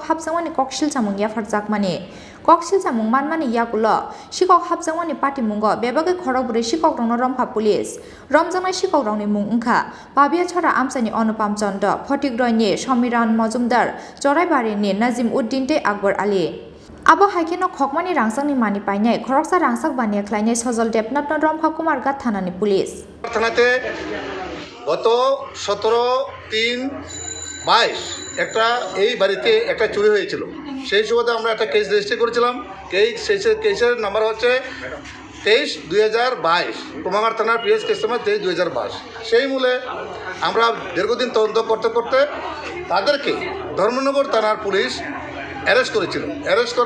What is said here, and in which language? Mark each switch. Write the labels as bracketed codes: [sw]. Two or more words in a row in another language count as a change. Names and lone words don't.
[trp] हाबसंमानि ककसिल सामुं याफारजाकमानि ककसिल सामुं मानमानि याकुल शिকক हाबसंमानि पार्टी मुंग बेबागे खरगुरि शिকক रंनो रमखा पुलिस रमजांनाय शिকক रंनि मुं ओंखा पाबिया छरा आमसानि अनुपम चन्द्र फटिकरयनि समिरान मजुमदार चराइबारिनि नाजिम उद्दिन ते আকবর आली आबो हाइकेनो खकमानि रांसांनि मानि पाइनाय खरकसा रांसाक बानिया ख्लाइनाय सजल देबनाथ रमखा कुमारघाट थानानि पुलिस [bn] থানাতে গত 17/3/22 একটা এই বাড়িতে একটা চুরি হয়েছিল সেই সুবাদে আমরা একটা [en] case registry [bn] করেছিলাম কেসের নাম্বার হচ্ছে 23/2022 কুমারঘাট থানার [en] PS case number [bn] 23/2022 সেই মূলে আমরা দীর্ঘদিন তদন্ত করতে করতে তাদেরকে ধর্মনগর থানার পুলিশ অ্যারেস্ট করেছিল অ্যারেস্ট করার